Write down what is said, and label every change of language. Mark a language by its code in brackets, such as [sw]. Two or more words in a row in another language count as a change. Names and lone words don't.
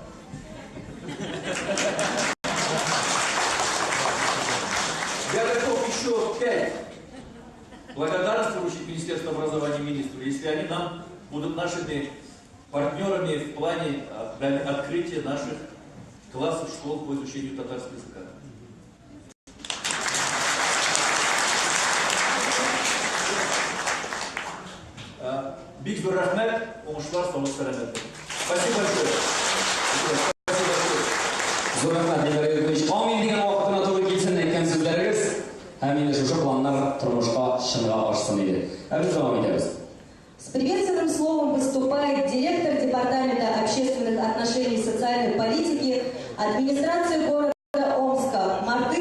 [ru] Я готов еще 5 благодарностей вручить Министерству образования и министру, если они нам будут нашими партнерами в плане открытия наших классов школ по изучению татарского языка. [tt] Бик зур рахмет, омышлар, саулык, сәләмәтлек. [ru] Спасибо большое. Спасибо большое. [tt] Зур рахмет, Дилбар Юрьевич. Амин деген вакытына туры килсен әйткән сүзләрегез, һәм инде шушы планнар тормышка чынга ашсын иде. Без дәвам итәбез. [ru] С приветственным словом выступает директор Департамента общественных отношений и социальной политики администрации города Омска